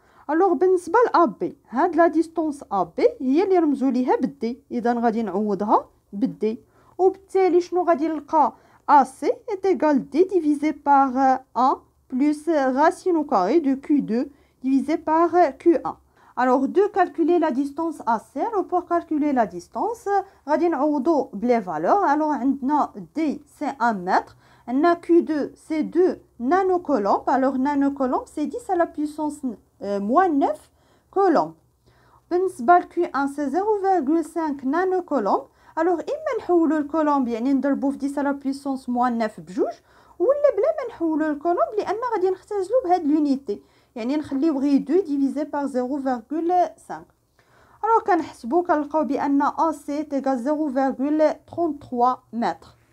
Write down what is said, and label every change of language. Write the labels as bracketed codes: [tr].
[ar] الوغ بالنسبه ل AB هاد لا ديستونس AB هي اللي رمزوا ليها بالدي, اذا غادي نعوضها بالدي, وبالتالي شنو غادي نلقى؟ [fr] AC est égal D divisé par 1 plus racine au carré de Q2 divisé par Q1. Alors, de calculer la distance AC, alors pour calculer la distance, [ar] غادي نعوضو [fr] بلي valeurs. alors [ar] عندنا [fr] D c'est 1 mètre, عندنا Q2 c'est 2 nanocoulombs, alors nanocoulombs c'est 10 à la puissance moins 9 coulombs. [ar] بالنسبة ل [fr] Q1 c'est 0,5 nanocoulombs. [ar] alors اما نحولو الكولومب يعني نضربو في 10 على بويسونس موان 9 بجوج, ولا بلا ما نحولو الكولومب لان غادي نختزلو بهاد لونيتي يعني نخليو غير 2 ديفيزي باغ 0,5. alors كنحسبو كنلقاو بان AC تيغال 0,33 متر.